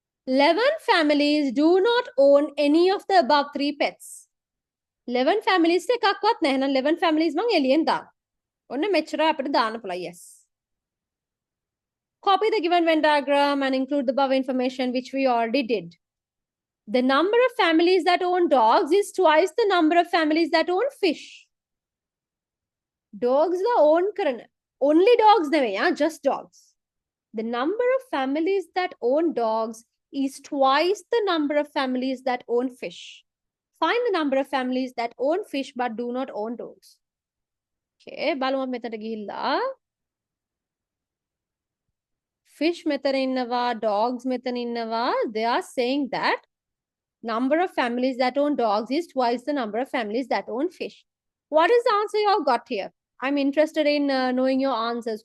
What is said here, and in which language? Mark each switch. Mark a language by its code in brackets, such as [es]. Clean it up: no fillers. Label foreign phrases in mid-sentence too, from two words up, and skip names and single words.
[en] 11 families do not own any of the above 3 pets. [si] 11 families එකක්වත් නැහැ. එහෙනම් 11 families මං එළියෙන් දාන්න. ඔන්න මෙච්චර අපිට දාන්න පුළුවන්. [en] Yes. Copy the given Venn diagram and include the above information which we already did. The number of families that own dogs is twice the number of families that own fish. Dogs la own කරන. Only dogs නෙවෙයි, just dogs. The number of families that own dogs is twice the number of families that own fish. Find the number of families that own fish but do not own dogs. [si] Okay, බලමු මෙතනට ගිහිල්ලා. Fish මෙතන ඉන්නවා, dogs මෙතන ඉන්නවා. [en] They are saying that number of families that own dogs is twice the number of families that own fish. What is the answer you all got here? I'm interested in knowing your answers.